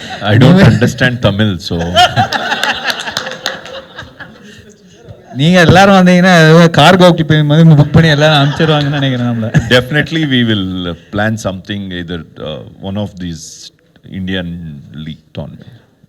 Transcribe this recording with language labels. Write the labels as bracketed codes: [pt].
[en] I don't understand Tamil, so [ta] நீங்கள் எல்லாரும் வந்தீங்கன்னா கார்கோ வந்து புக் பண்ணி எல்லாரும் அனுப்பிச்சிடுவாங்கன்னு நினைக்கிறேன். நம்மள [en] definitely we will plan something, either one of these Indian league tournament.